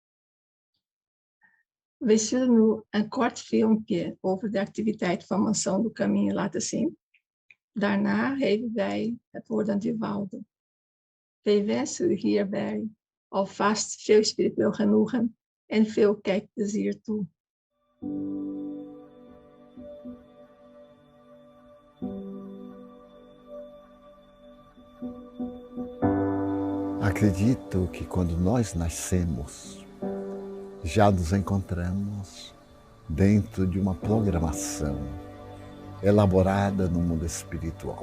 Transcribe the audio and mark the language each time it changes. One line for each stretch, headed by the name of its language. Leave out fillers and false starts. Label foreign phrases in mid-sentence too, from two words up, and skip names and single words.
Dutch: We zullen nu een kort filmpje over de activiteit van Mansão do Caminho laten zien. Daarna geven wij het woord aan Divaldo. Wij wensen u hierbij alvast veel spiritueel genoegen en veel kijkplezier toe.
Portuguese: Acredito que quando nós nascemos, já nos encontramos dentro de uma programação elaborada no mundo espiritual.